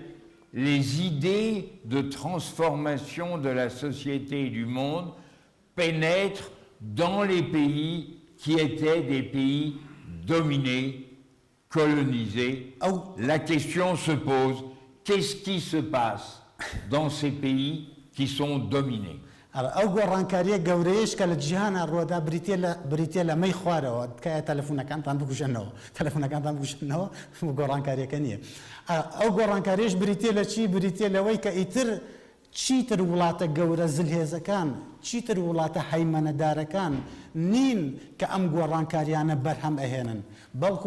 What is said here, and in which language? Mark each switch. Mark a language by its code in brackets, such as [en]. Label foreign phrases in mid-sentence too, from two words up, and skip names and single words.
[fr] Les idées de transformation de la société et du monde pénètrent dans les pays qui étaient des pays dominés, colonisés. La question se pose, qu'est-ce qui se passe dans ces pays qui sont dominés? [ckb] ئەو گۆڕانکاریە گەورەیەش کە لە جیهانە ڕۆدا بریتە لە مەی خوارەوە تکایە تەلەفۆنەکانتان بکوژێنەوە گۆڕانکاریەکە نییە. ئەو گۆڕانکاریش بریتە لە چی؟ بریتە لەوەی کە ئیتر چیتر وڵاتە گەورە زلهێزەکان، چیتر وڵاتە هەیمەنەدارەکان نین کە ئەم گۆڕانکاریانە بەرهەم ئەهێنن، بەڵکو